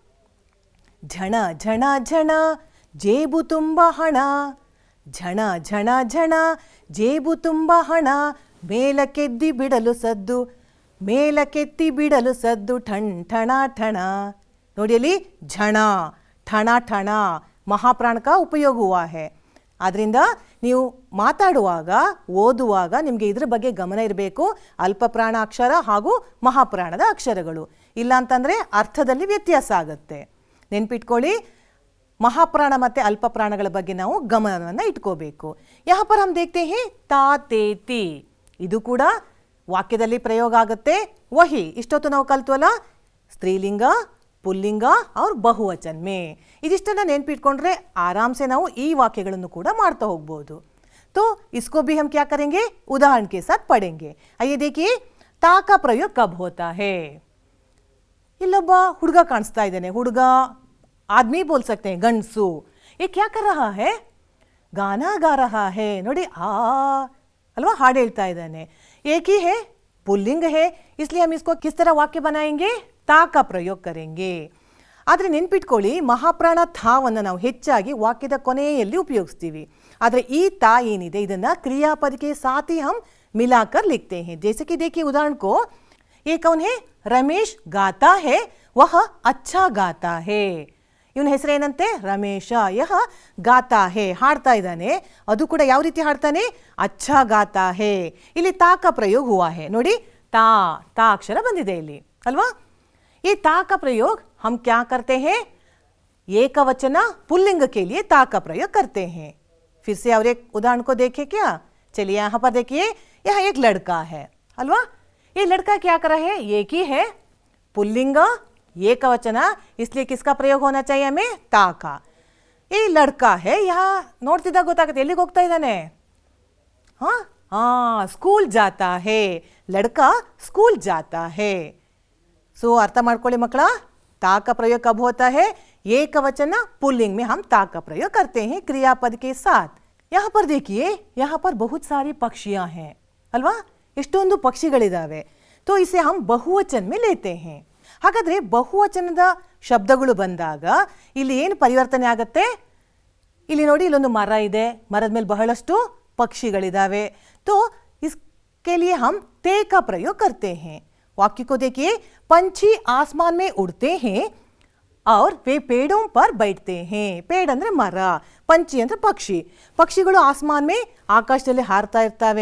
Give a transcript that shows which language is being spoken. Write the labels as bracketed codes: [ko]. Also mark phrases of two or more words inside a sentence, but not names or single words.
[kn] ಝಣ ಝಣ ಝಣ ಜೇಬು ತುಂಬ ಹಣ, ಝಣ ಝಣ ಝಣ ಜೇಬು ತುಂಬ ಹಣ, ಮೇಲಕ್ಕೆದ್ದಿ ಬಿಡಲು ಸದ್ದು, ಮೇಲಕ್ಕೆತ್ತಿ ಬಿಡಲು ಸದ್ದು, ಠಣ್ ಠಣ ಠಣ. ನೋಡಿ ಅಲ್ಲಿ ಝಣ ಠಣ ಠಣ ಮಹಾಪ್ರಾಣ का ಉಪಯೋಗ [hi] हुआ है. [kn] ಆದ್ದರಿಂದ ನೀವು ಮಾತಾಡುವಾಗ ಓದುವಾಗ ನಿಮಗೆ ಇದ್ರ ಬಗ್ಗೆ ಗಮನ ಇರಬೇಕು. ಅಲ್ಪಪ್ರಾಣ ಅಕ್ಷರ ಹಾಗೂ ಮಹಾಪ್ರಾಣದ ಅಕ್ಷರಗಳು ಇಲ್ಲ ಅಂತಂದರೆ ಅರ್ಥದಲ್ಲಿ ವ್ಯತ್ಯಾಸ ಆಗುತ್ತೆ. ನೆನ್ಪಿಟ್ಕೊಳ್ಳಿ, ಮಹಾಪ್ರಾಣ ಮತ್ತು ಅಲ್ಪಪ್ರಾಣಗಳ ಬಗ್ಗೆ ನಾವು ಗಮನವನ್ನು ಇಟ್ಕೋಬೇಕು. [hi] यहाँ पर हम देखते हैं ता ते ती, [kn] ಇದು ಕೂಡ ವಾಕ್ಯದಲ್ಲಿ ಪ್ರಯೋಗ ಆಗುತ್ತೆ. ವಹಿ ಇಷ್ಟೊತ್ತು ನಾವು ಕಲ್ತ್ವಲ್ಲ, ಸ್ತ್ರೀಲಿಂಗ, ಪುಲ್ಲಿಂಗ और ಬಹುವಚನ ಮೇ, ಇದಿಷ್ಟನ್ನು ನೆನ್ಪಿಟ್ಕೊಂಡ್ರೆ ಆರಾಮ್ಸೆ ನಾವು ಈ ವಾಕ್ಯಗಳನ್ನು ಕೂಡ ಮಾಡ್ತಾ ಹೋಗ್ಬೋದು. [hi] तो इसको भी हम क्या करेंगे, उदाहरण के साथ पढ़ेंगे. आइए देखिए, ता का प्रयोग कब होता है. [kn] ಇಲ್ಲೊಬ್ಬ ಹುಡುಗ ಕಾಣಿಸ್ತಾ ಇದ್ದಾನೆ. ಹುಡುಗ [hi] आदमी बोल सकते हैं, [kn] ಗಂಡಸು. [hi] ये क्या कर रहा है, गाना गा रहा है. [kn] ನೋಡಿ ಆ ಅಲ್ವಾ, ಹಾಡು ಹೇಳ್ತಾ ಇದ್ದಾನೆ. [hi] एक ही है, पुल्लिंग है, इसलिए हम इसको किस तरह वाक्य बनाएंगे, ತಾ का ಪ್ರಯೋಗ करेंगे. [kn] ಆದರೆ ನೆನ್ಪಿಟ್ಕೊಳ್ಳಿ, ಮಹಾಪ್ರಾಣ ಥಾವನ್ನು ನಾವು ಹೆಚ್ಚಾಗಿ ವಾಕ್ಯದ ಕೊನೆಯಲ್ಲಿ ಉಪಯೋಗಿಸ್ತೀವಿ. ಆದರೆ ಈ ತಾ ಏನಿದೆ ಇದನ್ನು [hi] क्रियापद के साथ ही हम मिलाकर लिखते हैं. जैसे कि देखिए उदाहरण को, ये कौन है, रमेश गाता है, वह अच्छा गाता है. [kn] ಇವನ ಹೆಸರೇನಂತೆ, ರಮೇಶ. [hi] यह गाता है, [kn] ಹಾಡ್ತಾ ಇದ್ದಾನೆ. ಅದು ಕೂಡ ಯಾವ ರೀತಿ ಹಾಡ್ತಾನೆ, [hi] अच्छा गाता है. ಇಲ್ಲಿ ತಾ का ಪ್ರಯೋಗ हुआ है. [kn] ನೋಡಿ ತಾ, ತಾ ಅಕ್ಷರ ಬಂದಿದೆ ಇಲ್ಲಿ ಅಲ್ವಾ. [hi] ये ता का प्रयोग हम क्या करते हैं, एकवचन पुल्लिंग के लिए ता का प्रयोग करते हैं. फिर से और एक उदाहरण को देखें क्या. चलिए यहाँ पर देखिए, यहाँ एक लड़का है अल्वा. ये लड़का क्या कर रहा है, एक ही है, पुल्लिंग एकवचन, इसलिए किसका प्रयोग होना चाहिए हमें, ता का. ये लड़का है, यहाँ [kn] ನೋಡ್ತಿದ್ದಾಗ ಗೊತ್ತಾಗುತ್ತೆ ಎಲ್ಲಿಗೆ ಹೋಗ್ತಾ ಇದ್ದಾನೆ. [hi] स्कूल जाता है, लड़का स्कूल जाता है. सो अर्थ [kn] ಮಾಡ್ಕೊಳ್ಳಿ ಮಕ್ಕಳ, [hi] ता का प्रयोग कब होता है, एक वचन पुल्लिंग में हम ता का प्रयोग करते हैं क्रियापद के साथ. यहाँ पर देखिए, यहाँ पर बहुत सारी पक्षियाँ हैं अल्वा, [kn] ಇಷ್ಟೊಂದು ಪಕ್ಷಿಗಳಿದಾವೆ. [hi] तो इसे हम बहुवचन में लेते हैं. [kn] ಹಾಗಾದ್ರೆ ಬಹುವಚನದ ಶಬ್ದಗಳು ಬಂದಾಗ ಇಲ್ಲಿ ಏನು ಪರಿವರ್ತನೆ ಆಗುತ್ತೆ, ಇಲ್ಲಿ ನೋಡಿ ಇಲ್ಲೊಂದು ಮರ ಇದೆ, ಮರದ ಮೇಲೆ ಬಹಳಷ್ಟು ಪಕ್ಷಿಗಳಿದಾವೆ. [hi] तो इसके लिए हम ते का प्रयोग करते हैं. वाक्य को देखिए, पंछी आसमान में उड़ते हैं और वे पेड़ों पर बैठते हैं. [kn] पेड़ ಅಂದ್ರೆ ಮರ, पंछी ಅಂದ್ರೆ ಪಕ್ಷಿ. ಪಕ್ಷಿಗಳು [hi] आसमान में [kn] ಆಕಾಶದಲ್ಲಿ ಹಾರ್ತಾ ಇರ್ತವೆ.